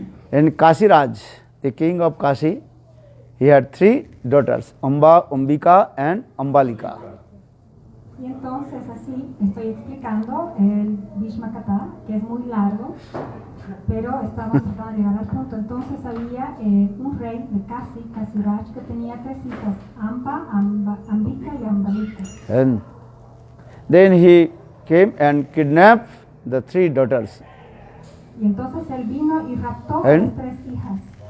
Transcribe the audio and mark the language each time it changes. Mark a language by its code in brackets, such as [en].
[en] In Kashiraj, the king of Kashi, he had 3 daughters, Amba, Ambika and Ambalika. [es] Y entonces así estoy explicando el Bhishma Katha, que es muy largo, pero estamos tratando de llegar al punto. Entonces había un rey de Kasi, Kasiraj, que tenía 3 hijas, Amba, Ambika y Ambalika. [en] And then he came and kidnapped the 3 daughters. [es] Y entonces él vino y raptó a las 3 hijas.